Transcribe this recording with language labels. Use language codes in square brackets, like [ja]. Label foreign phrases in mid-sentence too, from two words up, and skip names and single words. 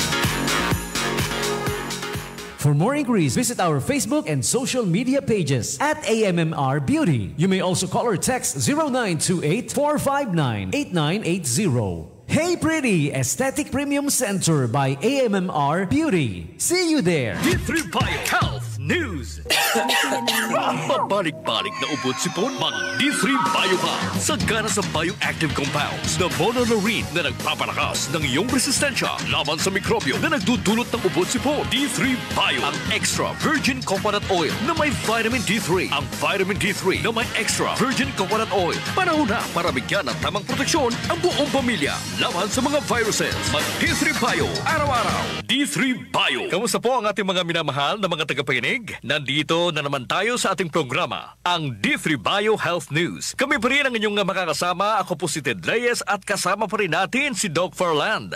[en] For more inquiries, visit our Facebook and social media pages at AMMR Beauty. You may also call or text 0928-459-8980. Hey Pretty Aesthetic Premium Center by AMMR Beauty. See you there. D3 Bio Health News. [tl] Babalik-balik na ubot-sipon, mag-D3 Bio ka. Sagana sa [en] bioactive compounds [tl] na monolurine na nagpapalakas ng iyong resistensya laban sa mikrobyo na nagdudulot ng ubot-sipon. D3 Bio, ang [en] extra virgin coconut oil [tl] na may vitamin D3. Ang vitamin D3 na may [en] extra virgin coconut oil. [tl] Panahon na para bigyan ng tamang proteksyon ang buong pamilya laban sa mga viruses. Mag-D3 Bio, araw-araw. D3 Bio. Kamusta po ang ating mga minamahal na mga tagapakinig? nakikinig. Nandito na naman tayo sa ating programa, ang D3 Bio Health News. Kami pa rin ang inyong makakasama. Ako po si Ted Reyes at kasama pa rin natin si Doc Farland.